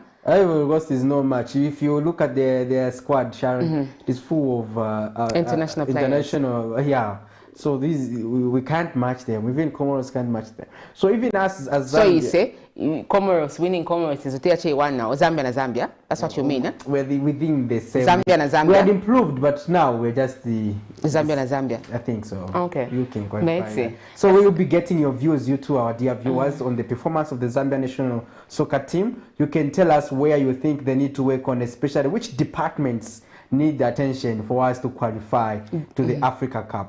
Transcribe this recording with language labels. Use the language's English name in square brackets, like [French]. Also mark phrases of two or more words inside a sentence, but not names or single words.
[English] Ivory Coast is no match. If you look at their squad, Sharon, it's full of international players. So we can't match them. Even Comoros can't match them. So even us as Zambia, so you say Comoros winning Comoros is one now. Zambia na Zambia. That's what you mean, eh? We're within the same. Zambia na Zambia. We had improved, but now we're just the Zambia na Zambia. I think so. Okay. You can qualify. So we will be getting your views, you two, our dear viewers, on the performance of the Zambia national soccer team. You can tell us where you think they need to work on, especially which departments need the attention for us to qualify to the Africa Cup.